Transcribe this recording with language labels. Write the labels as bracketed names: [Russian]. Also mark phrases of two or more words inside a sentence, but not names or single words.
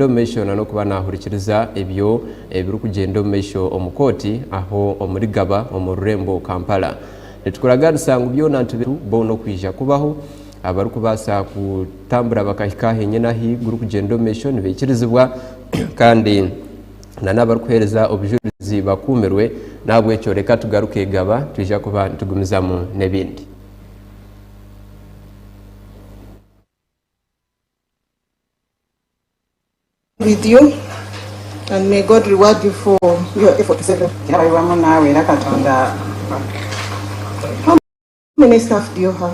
[Nyankole] omumaisho n'okuba nahurikiriza ebyo ebiri kugenda omumaisho omukoti aho omurigaba omu rurembo Kampala nitukuraganisa ngu byona ntubiru bono kwija kubaho abari kubasa kutambura bakahika henyenahi guri kugenda omumaisho nibekirizibwa kandi n'abari kuhereza obujulizi bakumirwe nabwe ekyo reka tugaruke gaba twija kuba tugumizamu n'ebindi. [English] With you, and may God reward you for your efforts. How many staff do you have?